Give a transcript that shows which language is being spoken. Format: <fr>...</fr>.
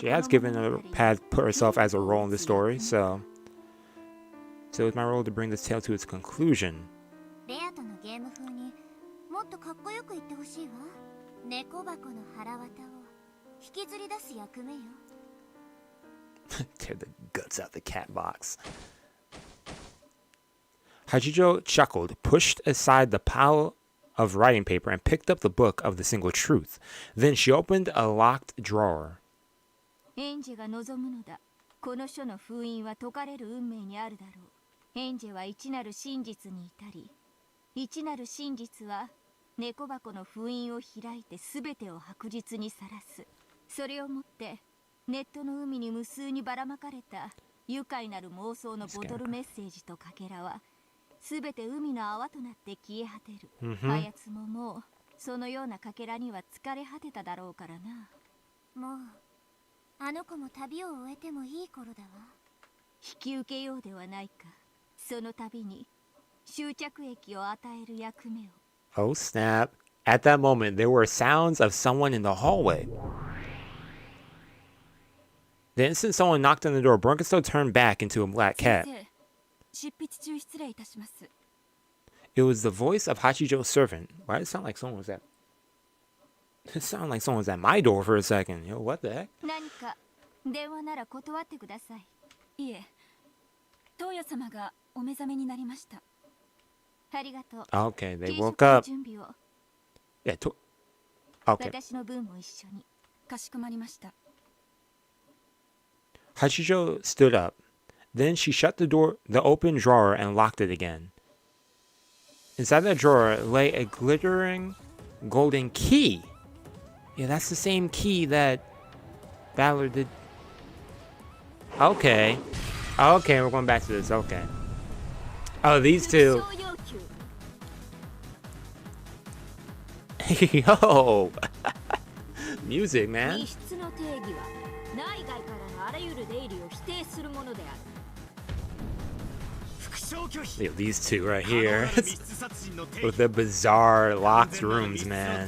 <en>She has given a had put herself as a role in the story, so it's my role to bring this tale to its conclusion.</en> <ja>レアとのゲーム風にもっとかっこよく言ってほしいわ。猫箱の腹渡を引きずり出す役目よ。</ja> <en>Tear the guts out the cat box. Hachijo chuckled, pushed aside the pile of writing paper, and picked up the book of the single truth. Then she opened a locked drawer.</en> <ja>エンジェが望むのだ。この書の封印は解かれる運命にあるだろう。エンジェは一なる真実に至り、一なる真実は猫箱の封印を開いて全てを白日にさらす。それをもってネットの海に無数にばらまかれた愉快なる妄想のボトルメッセージとかけらは全て海の泡となって消え果てる。あやつももうそのようなかけらには疲れ果てただろうからな。もうあの子も旅を終えてもいい頃だわ。引き受けようではないか。その度に終着液を与える役目を。</ja> <en>Oh snap. At that moment, there were sounds of someone in the hallway. The instant someone knocked on the door, Broncosto turned back into a black cat.</en> <ja>執筆中失礼いたします。</ja> <en>It was the voice of Hachijo's servant. Why did it sound like someone was at... It sounded like someone was at my door for a second. Yo, what the heck?</en> <ja>何か電話なら断ってください。いえ、東野様がお目覚めになりました。ありがとう。</ja> <en>Okay, they woke up.</en> <ja>準備を。</ja> <en>Yeah, okay.</en> <ja>私の分も一緒に。かしこまりました。</ja> <en>Hachijo stood up. Then she shut the open drawer and locked it again. Inside the drawer lay a glittering golden key. Yeah, that's the same key that Valor did. Okay. Okay, we're going back to this. Okay. Oh, these two. Yo. Music, man.</en> <ja>密室の定義は内外からのあらゆる出入りを否定するものである。</ja> <en>Yo, these two right here. With the bizarre locked rooms, man.</en>